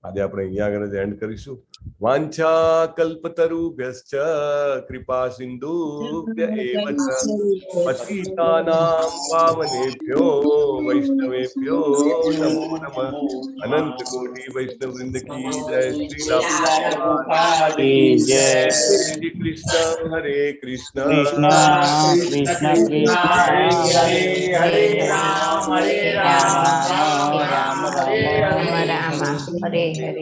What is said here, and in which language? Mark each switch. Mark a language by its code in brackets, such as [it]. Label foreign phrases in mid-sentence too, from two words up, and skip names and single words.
[gu] આજે આપણે અહીંયા આગળ જ એન્ડ કરીશું. [sa] વાંછા કલ્પતરુભ્યશ્ચ કૃપા સિંધુભ્ય એવ ચ પતિતાનાં પાવનેભ્યો વૈષ્ણવેભ્યો નમો નમઃ. [gu] અનંત કોટી વૈષ્ણવ વૃંદ [hi] की जय. श्री राम की जय. [sa] श्री कृष्ण हरे कृष्ण कृष्ण कृष्ण कृष्ण हरे राम राम राम हरे हरे.